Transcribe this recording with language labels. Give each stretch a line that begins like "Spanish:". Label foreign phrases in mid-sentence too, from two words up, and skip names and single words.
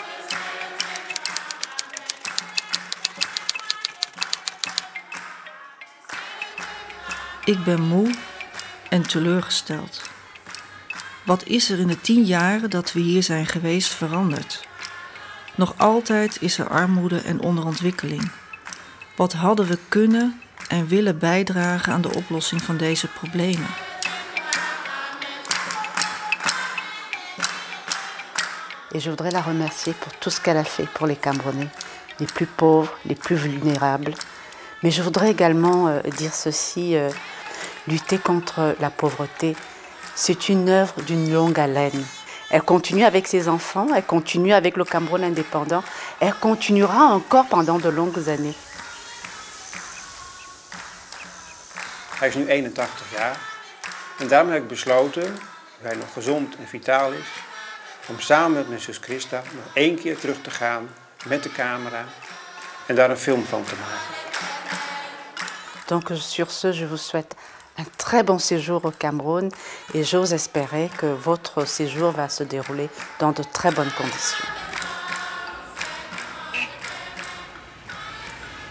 Dutch: Ik ben moe en teleurgesteld. Wat is er in de 10 jaren dat we hier zijn geweest veranderd? Nog altijd is er armoede en onderontwikkeling. Wat hadden we kunnen en willen bijdragen aan de oplossing van deze problemen?
French: Et je voudrais la remercier pour tout ce qu'elle a fait pour les Camerounais, les plus pauvres, les plus vulnérables. Mais je voudrais également dire ceci, lutter contre la pauvreté, c'est une œuvre d'une longue haleine. Elle continue avec ses enfants, elle continue avec le Cameroun indépendant, elle continuera encore pendant de longues années.
Dutch: Hij is nu 81 jaar en daarom heb ik besloten, nu hij nog gezond en vitaal is, om samen met mijn zus Christa nog 1 keer terug te gaan met de camera en daar een film van te maken.
French: Donc sur ce, je vous souhaite un très bon séjour au Cameroun et j'ose espérer que votre séjour va se dérouler dans de très bonnes conditions.